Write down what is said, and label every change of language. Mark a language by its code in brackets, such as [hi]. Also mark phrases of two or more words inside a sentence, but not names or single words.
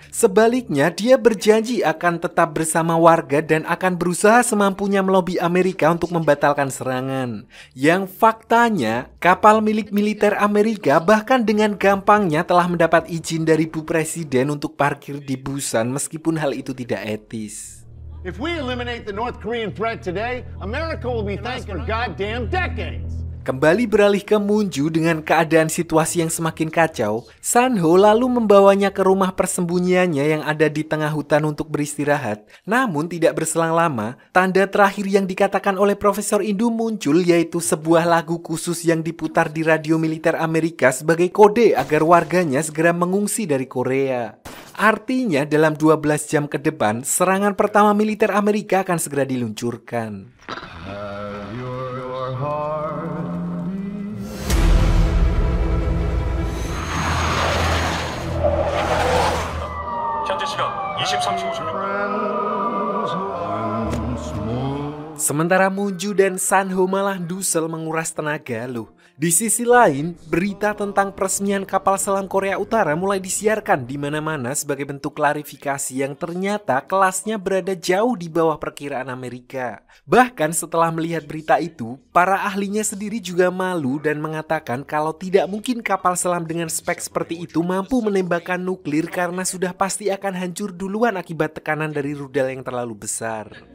[id] Sebaliknya, dia berjanji akan tetap bersama warga dan akan berusaha semampunya melobi Amerika untuk membatalkan serangan. Yang faktanya, kapal milik militer Amerika bahkan dengan gampangnya telah mendapat izin dari Bu Presiden untuk parkir di Busan meskipun hal itu tidak etis. [en] If we eliminate the North Korean threat today, America will be thanked for goddamn decades. [id] Kembali beralih ke Moon-ju dengan keadaan situasi yang semakin kacau, San-ho lalu membawanya ke rumah persembunyiannya yang ada di tengah hutan untuk beristirahat. Namun tidak berselang lama, tanda terakhir yang dikatakan oleh Profesor Indu muncul, yaitu sebuah lagu khusus yang diputar di radio militer Amerika sebagai kode agar warganya segera mengungsi dari Korea. Artinya dalam 12 jam ke depan, serangan pertama militer Amerika akan segera diluncurkan. [ko] 현재 시각 23시 56분. [id] Sementara Moon-ju dan San-ho malah dusel menguras tenaga loh. Di sisi lain, berita tentang peresmian kapal selam Korea Utara mulai disiarkan di mana-mana sebagai bentuk klarifikasi yang ternyata kelasnya berada jauh di bawah perkiraan Amerika. Bahkan setelah melihat berita itu, para ahlinya sendiri juga malu dan mengatakan kalau tidak mungkin kapal selam dengan spek seperti itu mampu menembakkan nuklir karena sudah pasti akan hancur duluan akibat tekanan dari rudal yang terlalu besar.